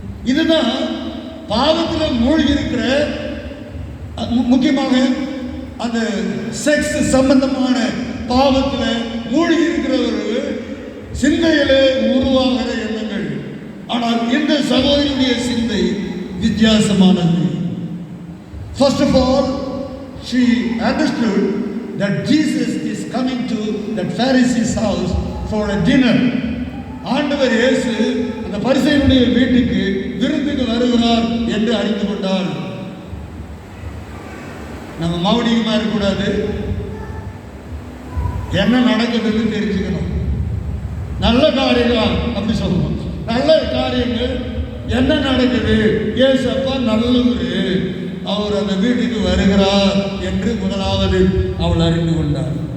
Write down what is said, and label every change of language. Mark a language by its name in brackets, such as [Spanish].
[Tamil] இதுதான் பாவத்தில் மூழ்கி இருக்கிற, முக்கியமாக அந்த செக்ஸ் சம்பந்தமான பாவத்தில் மூழ்கி இருக்கிற ஒரு சிந்தையிலே உருவாகிற எண்ணங்கள். ஆனால் இந்த சகோதரியுடைய சிந்தை வித்தியாசமானது. [English] First of all, she understood that Jesus is coming to that Pharisee's house for a dinner. [Tamil] ஆண்டவர் இயேசு அந்த பரிசேயனுடைய வீட்டுக்கு விருந்துக்கு வருகிறார் என்று அறிந்து கொண்டார். நம்ம மௌனியமா இருக்கக்கூடாது, என்ன நடக்குதுன்னு தெரிஞ்சுக்கணும். நல்ல காரியங்கள் அப்படி சொல்லணும். நல்ல காரியங்கள் என்ன நடக்குது, ஏசப்பா நல்லவர், அவர் அந்த வீட்டுக்கு வருகிறார் என்று முதலாவது அவள் அறிந்து கொண்டார்.